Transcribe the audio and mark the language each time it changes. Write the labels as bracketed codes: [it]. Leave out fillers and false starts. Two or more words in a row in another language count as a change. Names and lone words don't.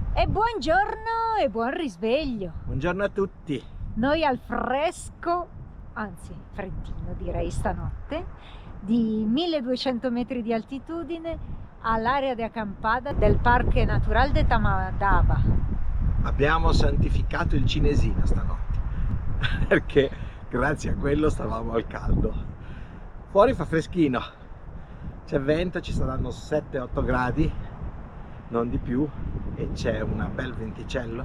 [it] E buongiorno e buon risveglio. Buongiorno a tutti. Noi al fresco, anzi freddino direi stanotte, di 1200 metri di altitudine all'area di acampada del Parque Natural de Tamadaba. Abbiamo santificato il cinesino stanotte perché grazie a quello stavamo al caldo. Fuori fa freschino, c'è vento, ci saranno 7-8 gradi, non di più, e c'è un bel venticello.